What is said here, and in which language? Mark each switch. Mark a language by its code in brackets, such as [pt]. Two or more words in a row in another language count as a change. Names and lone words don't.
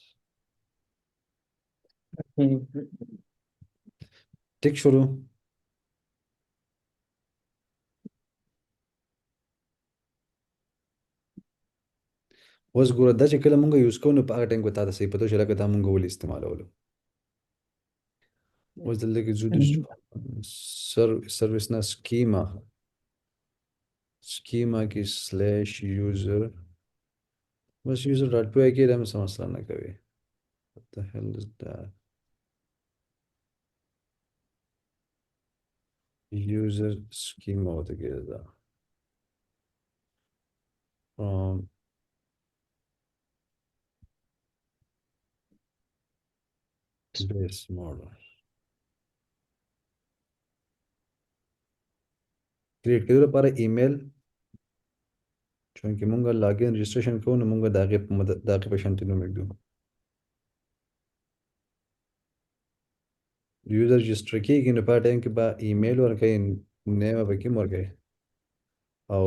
[ps] ټیک شروع اوس ګوره دا چې کله مونږ یوز کوو نو په هغه ټایم کې تا ته صحیح پته شي لکه دا مونږ ولې استعمالولو اوس دلته کې ځو د سروس نه سکیما کې [en] slash user [ps] بس [en] user dot py [ps] کې دا مې څه مسله نه کوي [en] what the hell is that user schema [ps] ورته کېږي دا [en] from base model [ps] کریټ کېدو لپاره ایمیل چونکې مونږ [en] login registration [ps] کوو نو مونږ د هغې د هغې په شانتي نوم ایږدو [en] user register [ps] کېږي نو په هغه ټایم کې به ایمیل ورکوي نیم به کې ورکوي او